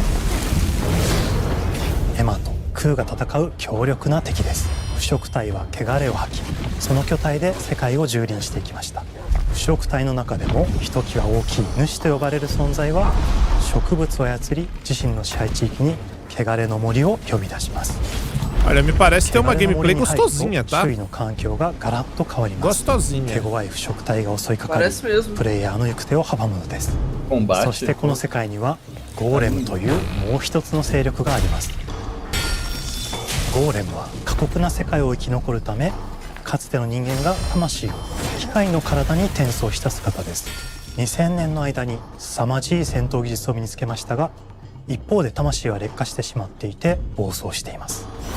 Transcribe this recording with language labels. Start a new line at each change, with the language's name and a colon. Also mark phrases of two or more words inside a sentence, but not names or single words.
Japanese: エマとクーが戦う強力な敵です。腐食体は汚れを吐き、その巨体で世界を蹂躙していきました。腐食体の中でもひときわ大きい主と呼ばれる存在は、植物を操り自身の支配地域に汚れの森を呼び出します。
Portuguese: Olha, me parece ter uma gameplay gostosinha, tá?
Japanese: 周囲の環境がガラッと変わります。手強い腐食体が襲いかかり、プレイヤーの行く手を阻むのです。そしてこの世界にはゴーレムというもう一つの勢力があります。ゴーレムは過酷な世界を生き残るため、かつての人間が魂を機械の体に転送した姿です。2000年の間に凄まじい戦闘技術を身につけましたが、一方で魂は劣化してしまっていて暴走しています。